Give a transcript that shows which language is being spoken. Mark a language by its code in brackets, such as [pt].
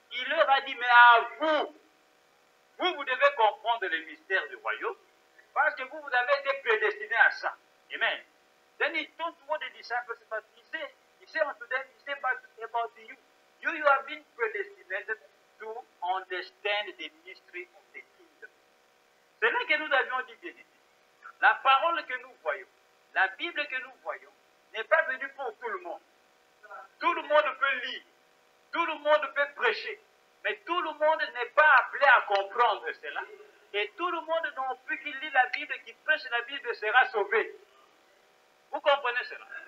[fr] Il leur a dit, mais à vous devez comprendre les mystères du royaume, parce que vous avez été prédestinés à ça. Amen. [en] Then he told to the disciples, but he said unto them, he said about you, you have been predestinated to understand the mystery of the kingdom. [fr] C'est là que nous avions dit, bien dit. La parole que nous voyons, la Bible que nous voyons, n'est pas venue pour tout le monde. Tout le monde peut lire, tout le monde peut prêcher, mais tout le monde n'est pas appelé à comprendre cela. Et tout le monde non plus qui lit la Bible, qui prêche la Bible sera sauvé. Vous comprenez cela?